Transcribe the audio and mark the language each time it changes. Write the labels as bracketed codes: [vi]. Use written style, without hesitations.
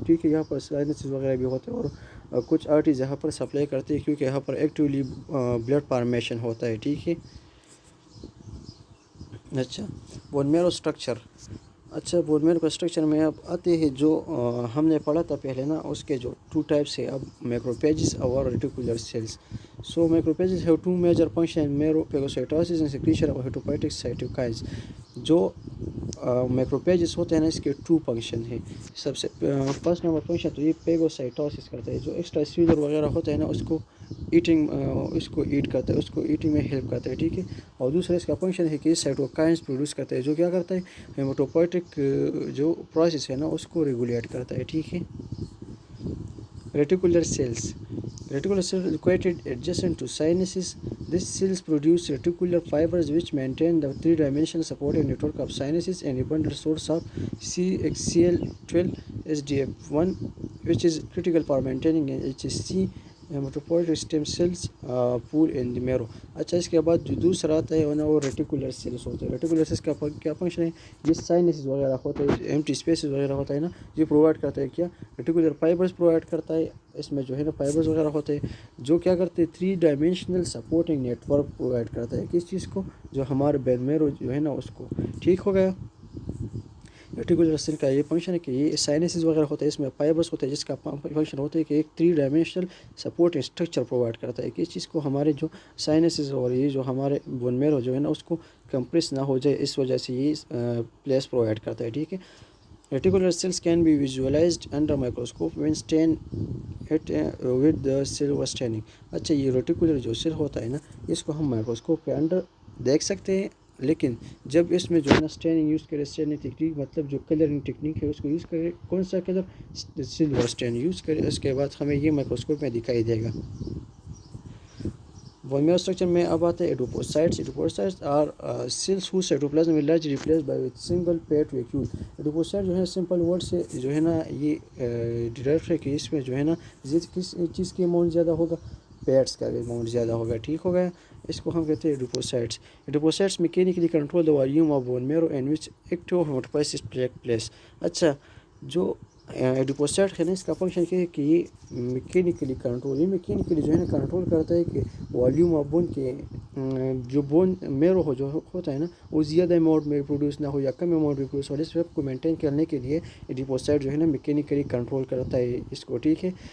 [ur] ٹھیک ہے. یہاں پر سائنسز وغیرہ بھی ہوتے ہیں اور کچھ آرٹریز یہاں پر سپلائی کرتے ہیں کیونکہ یہاں پر ایکٹیولی بلڈ فارمیشن ہوتا ہے. ٹھیک ہے. اچھا، بون میرو اسٹرکچر. اچھا، بون میرو کا اسٹرکچر میں اب آتے ہیں جو ہم نے پڑھا تھا پہلے نا، اس کے جو 2 ٹائپس ہے اب مائکروپیجز اور reticular sales. [en] So macrophages have 2 major functions: marrow phagocytosis and secretion of hematopoietic cytokines. [ur] جو میکروپیجز ہوتے ہیں نا اس کے 2 فنکشن ہیں. سب سے فرسٹ نمبر فنکشن تو یہ پیگوسائٹوسس کرتا ہے، جو ایکسٹرا سیلولر وغیرہ ہوتا ہے نا اس کو ایٹ کرتا ہے، اس کو ایٹنگ میں ہیلپ کرتا ہے. ٹھیک ہے. اور دوسرا اس کا فنکشن ہے کہ سائٹوکائنز پروڈیوس کرتا ہے، جو کیا کرتا ہے؟ ہیموٹوپائٹک جو پروسیس ہے نا اس کو ریگولیٹ کرتا ہے. ٹھیک ہے. Reticular cells. [en] Reticular cells are located adjacent to sinuses. These cells produce reticular fibers which maintain the 3-dimensional supporting network of sinuses and abundant source of CXCL12 SDF1, which is critical for maintaining HSC hematopoietic stem cells pool in the marrow. [ur] اچھا، اس کے بعد جو دوسرا آتا ہے نا وہ reticular sales ہوتے ہیں. ریٹیکولر سیلس کا کیا فنکشن ہے؟ یہ سائنسز وغیرہ ہوتا ہے، ایمٹی اسپیسز وغیرہ ہوتا ہے نا، یہ پرووائڈ کرتا ہے. کیا؟ ریٹیکولر فائبرز پرووائڈ کرتا ہے. اس میں جو ہے نا فائبرز وغیرہ ہوتے ہیں جو کیا کرتے ہیں؟ 3-dimensional supporting net work provide کرتا ہے. کس چیز کو؟ جو ہمارے بین میرو جو ہے نا اس کو. ٹھیک ہو گیا. ریٹیکولر سیل کا یہ فنکشن ہے کہ یہ سائنسز وغیرہ ہوتے ہیں، اس میں فائبرز ہوتے ہیں جس کا فنکشن ہوتا ہے کہ ایک 3-dimensional سپورٹ اسٹرکچر پرووائڈ کرتا ہے. کس چیز کو؟ ہمارے جو سائنسز اور یہ جو ہمارے بون میرو جو ہے نا اس کو کمپریس نہ ہو جائے، اس وجہ سے یہ پلیس پرووائڈ کرتا ہے. ٹھیک ہے. [en] Reticular cells can be visualized under microscope when stained with the silver staining. [ur] اچھا، یہ ریٹیکولر جو سیل ہوتا ہے نا اس کو ہم مائکروسکوپ کے انڈر دیکھ سکتے ہیں، لیکن جب اس میں جو ہے نا اسٹیننگ یوز کرے، اسٹیننگ ٹیکنیک مطلب جو کلرنگ ٹیکنیک ہے اس کو یوز کرے. کون سا کلر؟ سلور اسٹین یوز کرے. اس کے بعد ہمیں یہ مائکروسکوپ میں دکھائی دے گا. بون میرو اسٹرکچر میں اب آتے ہیں [en] Adipocytes. Adipocytes are cells who cytoplasm will largely replace by with single fat vacuole. [ur] ایڈوپوسائٹ جو ہے سمپل ورڈ سے جو ہے نا یہ ڈیرائیو ہے کہ اس میں جو ہے نا کس چیز کی اماؤنٹ زیادہ ہوگا؟ پیٹس کا اماؤنٹ زیادہ ہوگا. ٹھیک ہو گیا. اس کو ہم کہتے ہیں ایڈوپوسائٹس. [en] Adipocytes mechanically control the volume of bone marrow in which active hematopoiesis take place. [ur] اچھا، جو ایڈوپوسائٹ ہے نا اس کا فنکشن کیا ہے کہ یہ میکینیکلی کنٹرول، یہ میکینیکلی جو ہے نا کنٹرول کرتا ہے کہ والیوم آف بون کے جو بون میرو جو ہوتا ہے نا وہ زیادہ اماؤنٹ میں پروڈیوس نہ ہو یا کم اماؤنٹ میں پروڈیوس ہو. اس ویب کو مینٹین کرنے کے لیے ایڈوپوسائٹ جو ہے نا میکینیکلی کنٹرول کرتا ہے اس کو. ٹھیک ہے.